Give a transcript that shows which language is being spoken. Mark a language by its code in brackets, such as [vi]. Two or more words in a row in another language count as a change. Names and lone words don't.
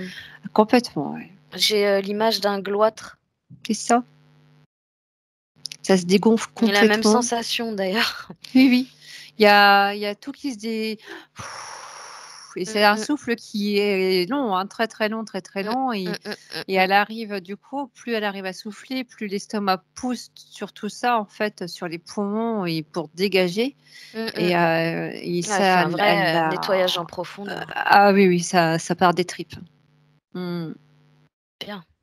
[fr] Complètement, ouais. j'ai, l'image d'un goitre. C'est ça. Ça se dégonfle J'ai la même complètement. sensation d'ailleurs. Oui, oui. Il y a tout qui se dé et c'est Mmh un mh. souffle qui est long, hein, très, très long, très, très Mmh. long Mmh mh, mmh et mh. elle arrive du coup, plus elle arrive à souffler, plus l'estomac pousse sur tout ça, en fait, sur les poumons et pour dégager Mmh mh. et Ouais, elle fait ça, un elle vrai, nettoyage en a profondeur. ah oui, oui, ça part des tripes. Mmh. Bien.